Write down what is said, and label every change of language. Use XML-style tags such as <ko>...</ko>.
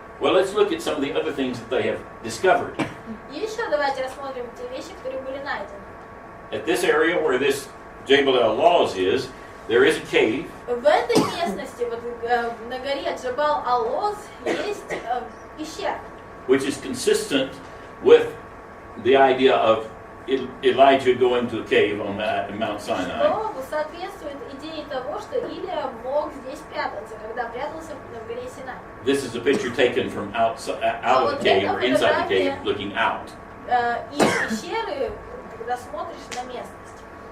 <en>Well, let's look at some of the other things that they have discovered.</en> <ru>И еще давайте рассмотрим те вещи, которые были найдены.</ru> <en>At this area where this Jabal al-Lawz is, there is a cave,</en> <ru>В этой местности, вот на горе Джабал-Ал-Лоз, есть пещера,</ru> <en>which is consistent with the idea of Elijah going to a cave on Mount Sinai.</en> <ru>что соответствует идее того, что Илия мог здесь прятаться, когда прятался в горе Синай.</ru> <en>This is a picture taken from out of the cave or inside the cave, looking out.</en> <ru>Из пещеры, когда смотришь на местность.</ru>